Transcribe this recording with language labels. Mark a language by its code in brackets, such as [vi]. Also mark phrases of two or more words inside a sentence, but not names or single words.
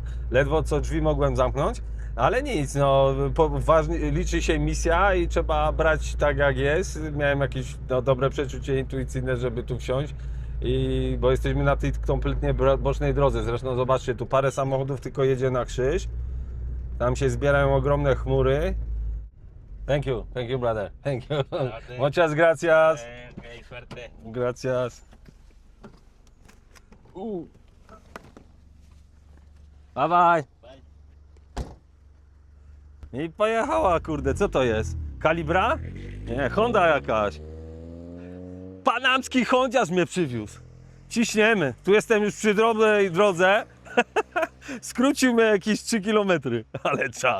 [pl] Ledwo co drzwi mogłem zamknąć, ale nic, no liczy się misja i trzeba brać tak jak jest. Miałem jakieś dobre przeczucie intuicyjne, żeby tu wsiąść. Bo jesteśmy na tej kompletnie bocznej drodze. Zresztą zobaczcie, tu parę samochodów tylko jedzie na krzyż. Tam się zbierają ogromne chmury. [en] Thank you brother. Thank you. [es] Muchas gracias. Okay, suerte. [en] Gracias. Bye bye. [pl] I pojechała, kurde, co to jest? Kalibra? Nie, Honda jakaś. Panamski hondziarz mnie przywiózł. Ciśniemy. Tu jestem już przy drobnej drodze. Skrócił mnie jakieś 3 km. Ale czad.